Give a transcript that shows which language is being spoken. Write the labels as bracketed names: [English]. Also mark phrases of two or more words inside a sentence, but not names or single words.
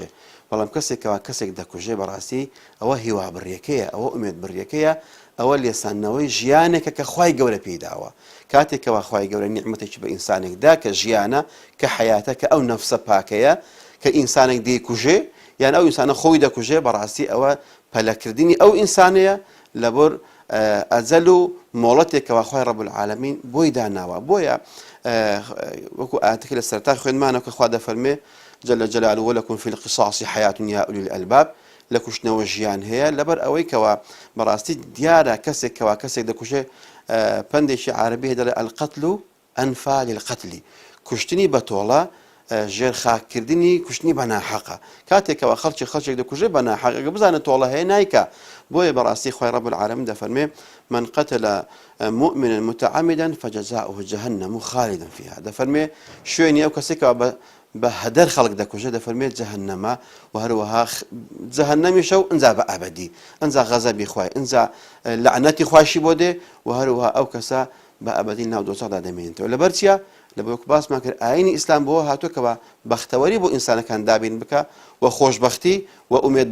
[Central Kurdish] بەڵام کەسێک دەکوژێ بەڕاستی ئەوە هیوا بڕیەکەیە ئەوە ئومێد بڕیەکەیە ئەوە لێسانەوەی ژیانێکە کە خوای گەورە پێداوە کاتێکەوە خوای گەورە نیعمەتێکی بە ئینسانێکدا کە ژیانە کە حەیاتە کە ئەو نەفسە پاکەیە کە ئینسانێک دەیکوژێ یان ئەو ئینسانە خۆی دەکوژێ بەڕاستی ئەوە پەلەکردنی ئەو ئینسانەیە لەبەر ئەجەل و مۆڵەتێکەوە خوای [Arabic] ڕەب العالەمین [Central Kurdish] بۆی داناوە بۆیە وەکو ئاەتێکی لە سەرەتا خوێنمانەوە کە خوا دەفەرمێ [Arabic] جل جلاله ولكم في القصاص حياة يا أولي الألباب [Central Kurdish] لە کوشتنەوە ژیان هەیە لەبەر ئەوەی کەوا بەڕاستی دیارە کەسێک دەکوژێ پندێکی عربی دەڵێ [Arabic] القتل ئەنفا للقتل [Central Kurdish] کوشتنی بە تۆڵە ژێرخاکردنی کوشتنی بە ناحەقە کاتێکەوە خەڵکێک دەکوژێ بە ناحەقەکە بزانە تۆڵە هەیە نایکە بۆیە بەڕاستی خوای ڕەب العالەمین دەفەرمێ [Arabic] من قتل مؤمنا متعمدا فجزاؤه جهنم خالدا فيها [Central Kurdish] دەفەرمێ شوێنی ئەو کەسێکەوە بە هەدەر خەڵک دەکوژێ دەفەرمێت جەهەنەمە و هەروەها جەهەنەمیشە و ئەنجا بە ئابەدی ئەنجا غەزەبی خوای ئەنجا لعنەتی خواشی بۆ دێ و هەروەها ئەو کەسە بە ئابەدی ناو دۆزەخدا دەمێنێتەوە لەبەر چییە لەبەر وەکو باسمان کرد ئاینی ئیسلام بۆ هاتووەکەوە بەختەوەری بۆ ئینسانەکان دابین بکە و خۆشبەختی و ئومێد